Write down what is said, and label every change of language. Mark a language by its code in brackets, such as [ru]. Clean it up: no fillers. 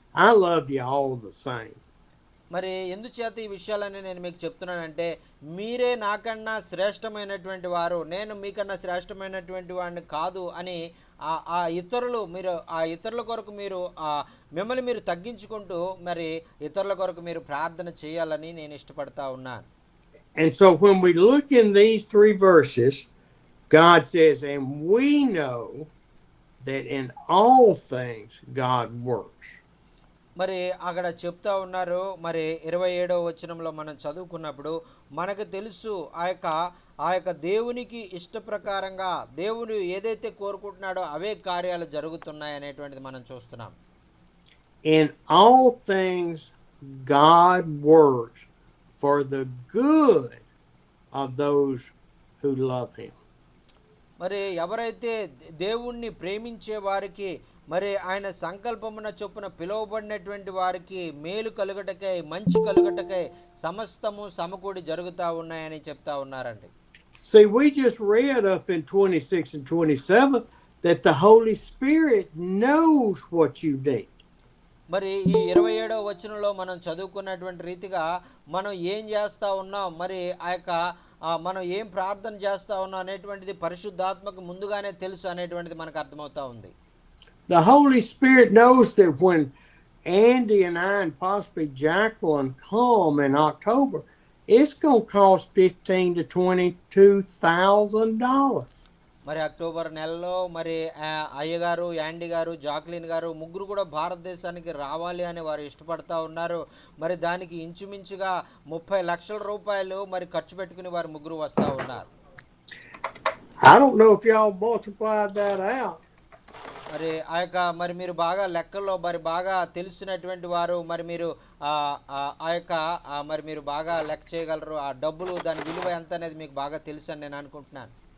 [en] I love you all the same. [te] మరి ఎందుచేత ఈ విషయాలన్నీ నేను మీకు చెప్తున్నానంటే మీరే నాకన్నా శ్రేష్టమైనటువంటి వారు, నేను మీకన్నా శ్రేష్టమైనటువంటి వాడిని కాదు అని ఆ ఇతరుల కొరకు మీరు మిమ్మల్ని మీరు తగ్గించుకుంటూ మరి ఇతరుల కొరకు మీరు ప్రార్థన చేయాలని నేను ఇష్టపడతా ఉన్నాను. [en] And so when we look in these 3 verses, God says, and we know that in all things God works. [te] మరి అక్కడ చెప్తా ఉన్నారు, మరి 27వ వచనంలో మనం చదువుకున్నప్పుడు మనకు తెలుసు ఆ యొక్క దేవునికి ఇష్ట ప్రకారంగా దేవుడు ఏదైతే కోరుకుంటున్నాడో అవే కార్యాలు జరుగుతున్నాయి అనేటువంటిది మనం చూస్తున్నాం. [en] In all things God works for the good of those who love him. [te] మరి ఎవరైతే దేవుణ్ణి ప్రేమించే వారికి మరి ఆయన సంకల్పమున చొప్పున పిలువబడినటువంటి వారికి మేలు కలుగటకై మంచి కలుగటకై సమస్తము సమకూడి జరుగుతూ ఉన్నాయని చెప్తా ఉన్నారండి. [en] See, we just read up in 26 and 27 that the Holy Spirit knows what you need. [te] మరి ఈ 27వ వచనంలో మనం చదువుకున్నటువంటి రీతిగా మనం ఏం చేస్తా ఉన్నాం, మరి ఆ యొక్క మనం ఏం ప్రార్థన చేస్తా ఉన్నాం అనేటువంటిది పరిశుద్ధాత్మకు ముందుగానే తెలుసు అనేటువంటిది మనకు అర్థమవుతా ఉంది. [en] The Holy Spirit knows that when Andy and I and possibly Jacqueline come in October, it's going to cost $15,000 to $22,000. [te] మరి అక్టోబర్ నెలలో మరి అయ్యగారు, యాండీ గారు, జాక్లిన్ గారు ముగ్గురు కూడా భారతదేశానికి రావాలి అని వారు ఇష్టపడతా ఉన్నారు. మరి దానికి ఇంచుమించుగా 30 లక్షల రూపాయలు మరి ఖర్చు పెట్టుకుని వారు ముగ్గురు వస్తూ ఉన్నారు. [en] I don't know if y'all multiplied that out. [te] మరి ఆ యొక్క మరి మీరు బాగా లెక్కల్లో మరి బాగా తెలిసినటువంటి వారు, మరి మీరు ఆ యొక్క మరి మీరు బాగా లెక్క చేయగలరు. ఆ డబ్బులు దాని విలువ ఎంత అనేది మీకు బాగా తెలుసు అని నేను అనుకుంటున్నాను.